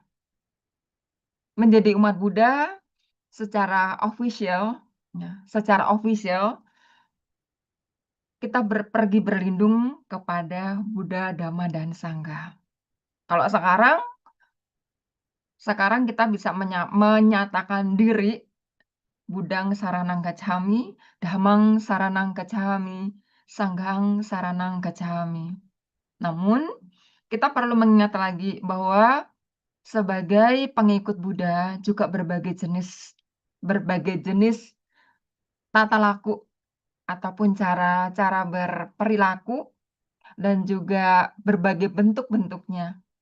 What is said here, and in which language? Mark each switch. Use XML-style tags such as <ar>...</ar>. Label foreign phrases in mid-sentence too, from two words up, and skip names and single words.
<id>Menjadi umat Buddha secara official, ya, kita pergi berlindung kepada Buddha, Dhamma, dan Sangha. Kalau sekarang kita bisa menyatakan diri</id> <pi>Buddhang saranang gacchami, Dhammang saranang gacchami, Sanghang saranang gacchami.</pi> <id>Namun, kita perlu mengingat lagi bahwa sebagai pengikut Buddha juga berbagai jenis tata laku ataupun cara berperilaku dan juga berbagai bentuk-bentuknya.</id>